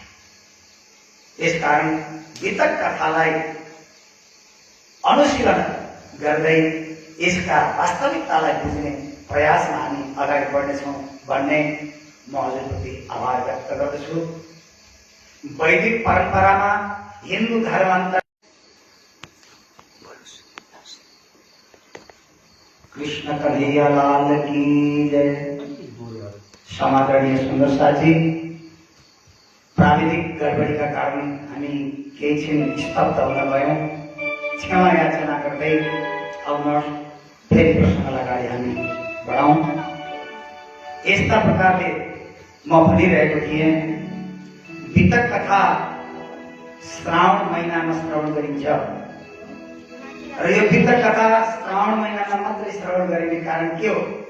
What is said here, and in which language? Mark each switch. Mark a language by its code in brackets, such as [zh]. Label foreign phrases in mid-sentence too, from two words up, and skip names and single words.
[ne] यसकारण भित्र कथालाई अनुशीलन गर्दै यसका वास्तविकतालाई बुझ्ने प्रयासमा हामी अगाडि बढ्नेछौँ भन्ने म हजुरप्रति आभार व्यक्त गर्दछु। वैदिक परम्परामा हिन्दू धर्मान्तर [hi] कृष्ण कन्हैया लाल की जय। [ne] समादरणीय सुन्दर साथी, प्राविधिक गडबडीका कारण हामी केही क्षण स्तब्ध हुन गयौँ। क्षमा याचना गर्दै आउनुहोस् फेरि प्रसङ्गलाई अगाडि हामी बढाउँ। यस्ता प्रकारले म भनिरहेको थिएँ, भित्र कथा श्रावण महिनामा श्रवण गरिन्छ र यो भित्र कथा श्रावण महिनामा मात्रै श्रवण गरिने कारण के हो?